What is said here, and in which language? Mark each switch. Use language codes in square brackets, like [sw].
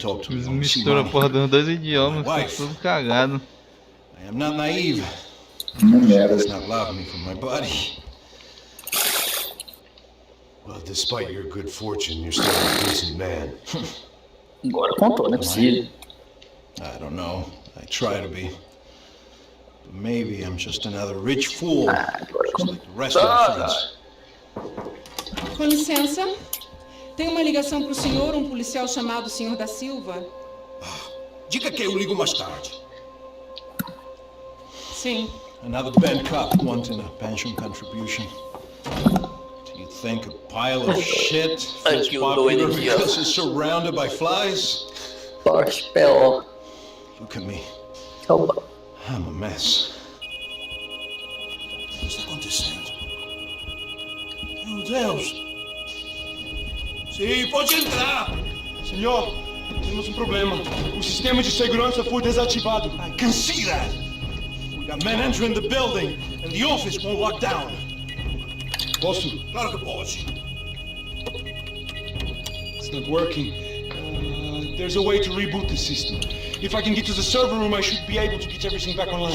[pt] Eles misturam a porra dos dois idiomas, tá tudo cagado. [en] I am not naive. It's not love me for my body. Well, despite your good fortune, you're still a decent man. [pt] Agora contou, não é possível. [en] I don't know. I try to be. But maybe I'm just another rich fool. Just like the rest of my friends. [pt] Com licença. Tem uma ligação para o senhor, um policial chamado Senhor da Silva. Diga que eu ligo mais tarde. Sim. [en] Another bad cop wanting a pension contribution. Do you think a pile of shit feels popular because it's surrounded by flies? Porsche. Look at me. [pt] Calma. [en] I'm a mess. [pt] O que está acontecendo? Meu Deus! Sim, pode entrar! Senhor, temos problema. O sistema de segurança foi desativado. [en] I can see that! We got men entering the building, and the office won't lock down. [pt] Posso? Claro que pode. [en] It's not working. There's a way to reboot the system. If I can get to the server room, I should be able to get everything back online.